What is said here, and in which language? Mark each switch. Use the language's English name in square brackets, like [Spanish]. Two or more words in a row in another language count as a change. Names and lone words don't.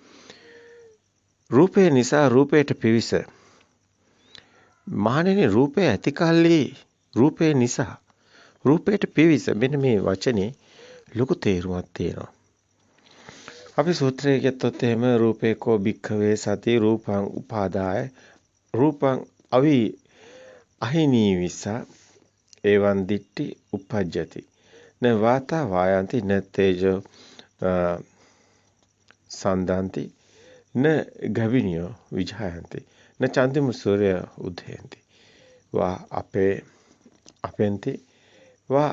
[Sinhala] රූපේ නිසා රූපයට පිවිස. මහණෙනි, රූපේ ඇති කල්ලි රූපේ නිසා රූපයට පිවිස. මෙන්න මේ වචනේ ලොකු තේරුමක් තියෙනවා. අපි සූත්‍රයේ ගත්තොත් එහෙම [Pali] රූපේ කෝ භික්ඛවේ සති රූපං උපාදාය රූපං අවි අහිනී විසා එවං දිට්ටි උපජ්ජති න වාතා වායන්ති න තේජෝ සන්දාන්ති න ගවිනියෝ විජායන්ති න චන්දිම සූර්ය උදයන්ති වා අපෙන්ති වා